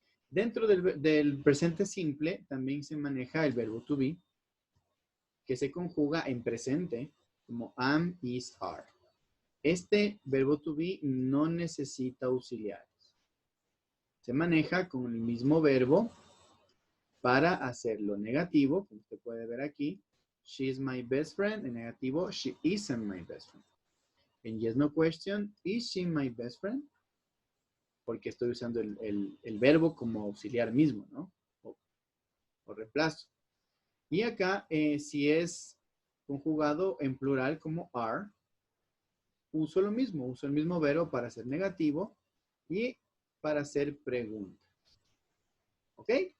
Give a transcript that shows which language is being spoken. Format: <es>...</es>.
<es>Dentro del presente simple también se maneja el verbo to be, que se conjuga en presente como am, is, are. Este verbo to be no necesita auxiliares. Se maneja con el mismo verbo para hacerlo negativo, como usted puede ver aquí.</es> <en>She is my best friend.</en> <es>En negativo,</es> <en>she isn't my best friend.</en> <es>En</es> <en>yes, no question, is she my best friend?</en> <es>Porque estoy usando el verbo como auxiliar mismo, ¿no? O reemplazo. Y acá, si es conjugado en plural como are, uso lo mismo. Uso el mismo verbo para ser negativo y para hacer preguntas. ¿Ok?</es>